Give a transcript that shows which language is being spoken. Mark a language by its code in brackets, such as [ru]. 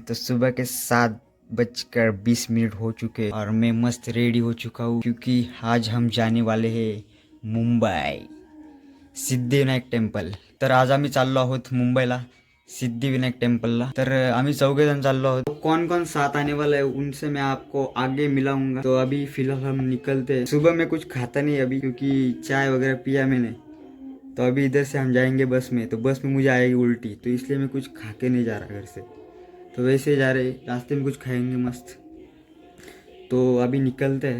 [hi] तो सुबह के 7:20 हो चुके और मैं मस्त रेडी हो चुका हूँ क्योंकि आज हम जाने वाले हैं मुंबई सिद्धिविनायक टेम्पल। [mr] तर आज आम्ही चाललो आहोत मुंबईला सिद्धिविनायक टेम्पलला। तर आम्ही 4 जण चाललो आहोत। [hi] कौन कौन साथ आने वाला है उनसे मैं आपको आगे मिलाऊंगा। तो अभी फिलहाल हम निकलते हैं। सुबह में कुछ खाता नहीं अभी क्योंकि चाय वगैरह पिया मैंने। तो अभी इधर से हम जाएंगे बस में, तो बस में मुझे आएगी उल्टी, तो इसलिए मैं कुछ खा के नहीं जा रहा घर से। तो वैसे ही जा रहे, रास्ते में कुछ खाएंगे मस्त। तो अभी निकलते हैं।